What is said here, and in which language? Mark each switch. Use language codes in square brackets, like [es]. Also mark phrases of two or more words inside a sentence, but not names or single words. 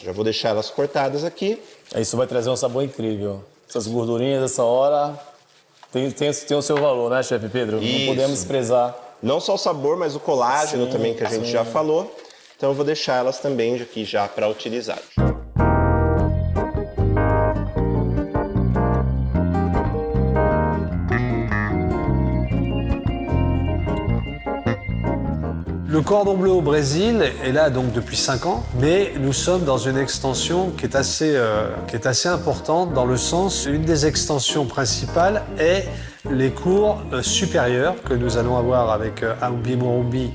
[pt] Já vou deixar elas cortadas aqui. Isso vai trazer um sabor incrível. Essas gordurinhas dessa hora tem o seu valor, né, chefe Pedro? Isso. Não podemos desprezar. Não só o sabor, mas o colágeno Sim, também, que a gente sim. já falou. Então eu vou deixar elas também aqui já para utilizar. [fr] Le cordon bleu au Brésil est là donc depuis 5 ans, mais nous sommes dans une extension qui est assez importante dans le sens, une des extensions principales est les cours supérieurs que nous allons avoir avec Aumbi Morumbi.